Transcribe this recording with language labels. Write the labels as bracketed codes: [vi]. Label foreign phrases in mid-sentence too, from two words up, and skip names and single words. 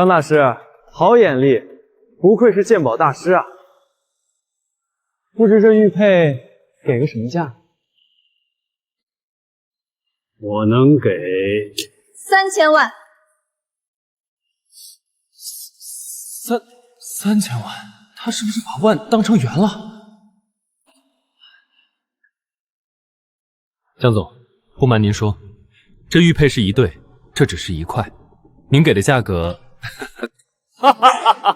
[zh] 張大師，好眼力，不愧是鑑寶大師啊！不知這玉佩給個什麼價？我能給 3000萬。 3000 萬，他是不是把萬當成元了？江總，不瞞您說，這玉佩是一對，這只是一塊， 您给的价格，哈哈哈哈！